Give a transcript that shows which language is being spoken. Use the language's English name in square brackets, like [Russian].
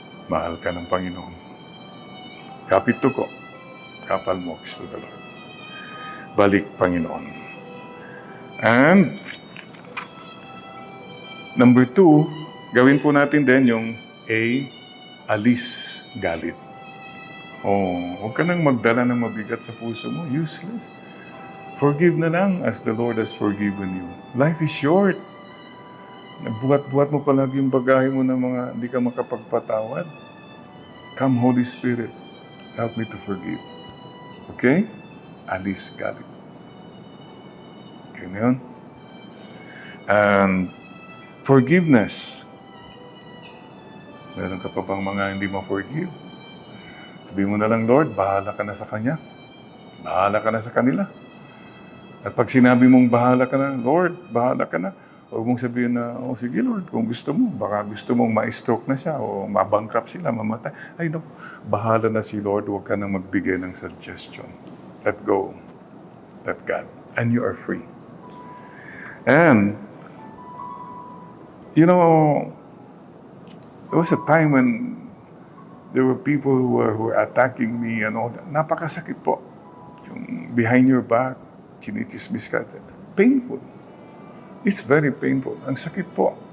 [Filipino] Mahal ka ng Panginoon. Kapit to ko. Kapal mo to the Lord. Balik, Panginoon. [English] And number 2, [Filipino] gawin po natin din yung alis galit. Huwag ka nang magdala ng mabigat sa puso mo. [English] Useless. Forgive na lang as the Lord has forgiven you. Life is short. [Filipino] Nagbuhat-buhat mo palagi yung bagahe mo ng mga hindi ka makapagpatawad. [English] Come, Holy Spirit. Help me to forgive. Okay? [Filipino] Alis galit. Okay na yun? [English] And forgiveness. [Filipino] Meron ka pa bang mga hindi ma-forgive? Sabi mo na lang, Lord, bahala ka na sa Kanya. Bahala ka na sa kanila. At pag sinabi mong bahala ka na, Lord, bahala ka na, huwag mong sabihin na, sige Lord, kung gusto mo, baka gusto mong ma-stroke na siya o ma-bankrupt sila, mamatay. Ay no, bahala na si Lord, huwag ka nang magbigay ng suggestion. [English] Let go. Let God. And you are free. And, you know, there was a time when there were people who were attacking me and all that. [Filipino] Napakasakit po. Yung [English] behind your back, [Filipino] chinichismis ka. [English] Painful. It's very painful. [Filipino] Ang sakit po.